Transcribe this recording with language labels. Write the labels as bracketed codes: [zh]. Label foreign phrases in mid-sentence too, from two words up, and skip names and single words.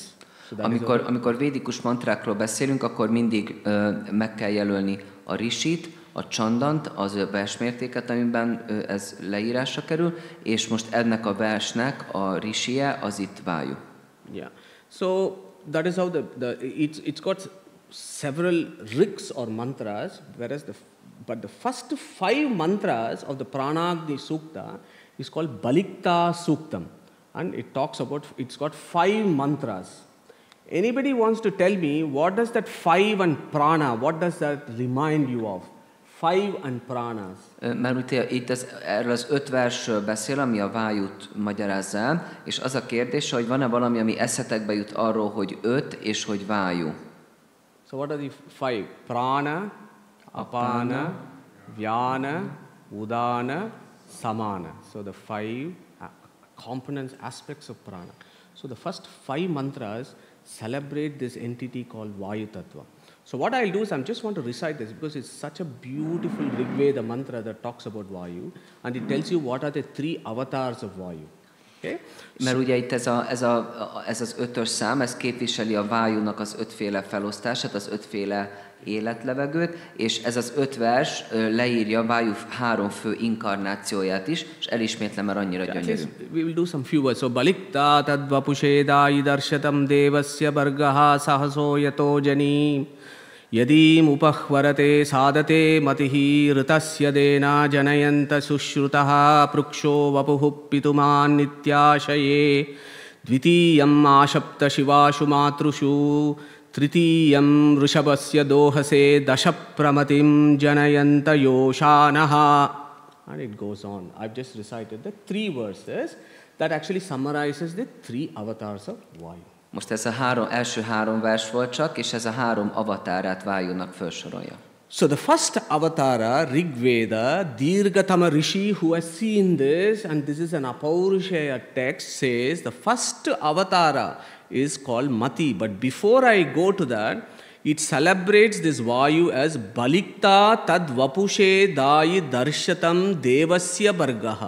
[hu] Amikor védikus mantrákról beszélünk, akkor mindig meg kell jelölni a risit, a csandant, az versmértéket, amiben ez leírásra kerül, és most ennek a versnek a risie az itt vájú. [en] Yeah. So that is how it's got several rigs or mantras, whereas but the first 5 mantras of the Pranagni Sukta is called Balikta Suktam, and it's got 5 mantras. Anybody wants to tell me what does that 5 and prana, what does that remind you of? 5 and pranas. [hu] Mert itt erről az 5 versről beszél, ami a vájút magyarázza el, és az a kérdés, hogy van-e valami, ami eszetekbe jut arról, hogy 5 és hogy vájú. [en] So what are the 5? [sa] प्राण, अपान, व्यान, उदान, समान. [en] So the 5 components, aspects of prana. So the first 5 mantras celebrate this entity called Vayu Tattva. So what I'll do is I just want to recite this because it's such a beautiful Rigveda mantra that talks about Vayu, and it tells you what are the 3 avatars of Vayu. Okay? [hu] Mert ugye itt ez az 5-ös szám, ez képviseli a vájúnak az 5 féle felosztását, az 5 féle életlevegőt, és ez az 5 vers leírja vájú 3 fő inkarnációját is, és elismétlem, mert annyira gyönyörű. [en] We will do some few words. [sa] So बळित्था तद्वपुषे धायि दर्शतं देवस्य भर्गः सहसो यतो जनि यदीम् उप ह्वरते साधते मतिः ऋतस्य धेना जनयन्त सस्रुतः पृक्षो वपुः पितुमान् नित्य आ शये द्वितीयम् आ सप्त शिवासु मातृषु तृतीयम् वृषभस्य दोहसे दशप्रमतिं जनयन्त योषणः. [en] And it goes on. I've just recited the 3 verses that actually summarizes the 3 avatars of Vayu. [hu] Most ez első 3 vers volt csak, és ez a 3 avatárát Vájúnak felsorolja. [en] So the first avatara, Rigveda, Dirgatama Rishi, who has seen this, and this is an Apaurushaya text, says the first avatara is called Mati. But before I go to that, it celebrates this Vayu as [sa] बळित्था तद् वपुषे धायि दर्शतं देवस्य भर्गः.